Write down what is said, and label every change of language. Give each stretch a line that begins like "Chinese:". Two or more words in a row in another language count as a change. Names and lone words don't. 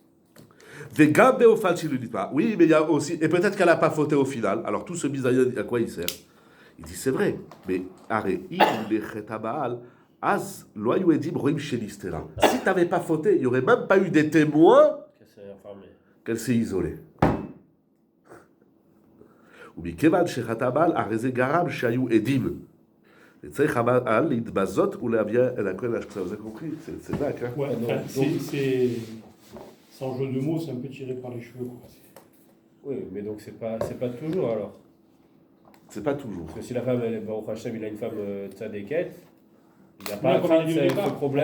French: Oui, mais il y a aussi, et peut-être qu'elle n'a pas fauté au final. Alors tout ce bizayon, à quoi il sert? Il dit c'est vrai, mais si tu n'avais pas fauté, il n'y aurait même pas eu des témoins qu'elle s'est isolée.
Hebrew: ומכיוון שחטא הבעל, הרי זה גרם שהיו עדים. וצריך הבעל להתבזות ולהביע אל הכהן להשקצה.
French: vous avez compris? C'est dingue, hein? Ouais, non, enfin, donc- c'est sans jeu de mots, c'est un peu tiré par les cheveux. Quoi. Oui, mais donc c'est pas toujours alors. C'est pas toujours. Parce que si la femme, elle est
Hebrew: ברוך השם,
French: il a une femme tzadékette, il n'y a Mais pas à comme craindre il dit au départ, ce problème.